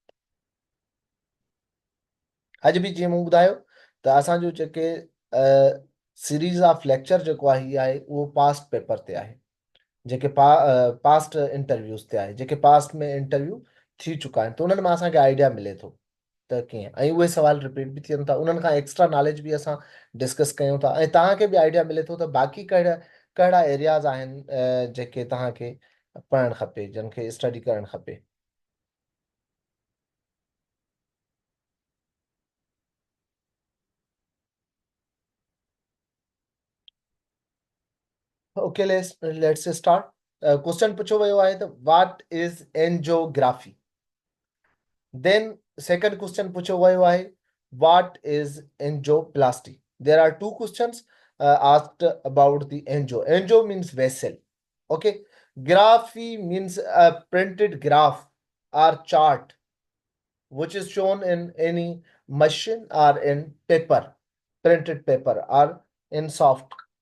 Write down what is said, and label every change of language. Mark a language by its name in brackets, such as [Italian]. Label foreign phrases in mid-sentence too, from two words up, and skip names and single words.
[Sindhi] अॼु बि जीअं मूं ॿुधायो त असांजो जेके [English] series of lecture [Sindhi] जेको आहे हीअ आहे, उहो [English] past paper [Sindhi] ते आहे, जेके [English] past interviews [Sindhi] ते आहे, जेके पास्ट में इंटरव्यू थी चुका आहिनि, त उन्हनि मां असांखे आइडिया मिले थो त कीअं, ऐं उहे सवाल रिपीट बि थियनि था, उन्हनि खां [English] extra knowledge [Sindhi] बि असां डिस्कस कयूं था, ऐं तव्हांखे बि आइडिया मिले थो त बाक़ी कहिड़ा कहिड़ा एरियाज़ आहिनि जेके तव्हांखे पढ़णु खपे, जिन खे स्टडी करणु खपे। [English] okay, let's start. [Sindhi] क्वेश्चन पूछो वियो आहे त [English] what is angiography. then second question [Sindhi] पूछो वियो आहे [English] what is angioplasty. there are two questions asked about the angio. Angio means vessel. Okay. Graphy means a printed graph or chart which is shown in any machine or in paper, printed paper or in soft.